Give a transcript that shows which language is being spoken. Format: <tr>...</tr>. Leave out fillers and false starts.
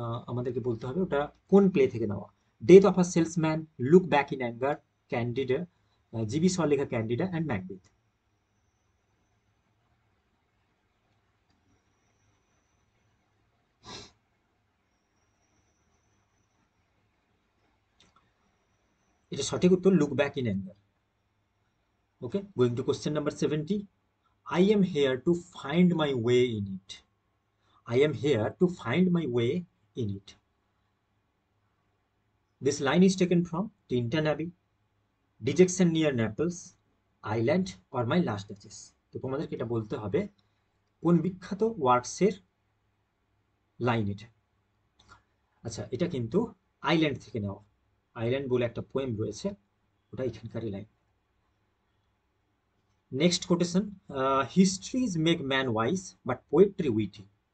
<bn>আমাদেরকে বলতে হবে ওটা কোন প্লে থেকে নেওয়া। Death of a salesman, look back in anger, candida, GB শ লেখা ক্যান্ডিডা অ্যান্ড ম্যাকবেথ? এটা সঠিক উত্তর, look back in anger.</bn> <en>Okay, going to question number 70, I am here to find my way in it. I am here to find my way in it. This line is taken from Tintin Abbey, Dejection near Naples, Island or My Last Duchess?</en> <bn>তো তোমাদেরকে এটা বলতে হবে কোন বিখ্যাত ওয়ার্কসের line এটা। আচ্ছা, এটা কিন্তু আইল্যান্ড থেকে নেওয়া। আইল্যান্ড বলে একটা পোয়েম রয়েছে, ওটা এখানকারই line.</bn> <en>Next quotation, histories make man wise but poetry witty.</en>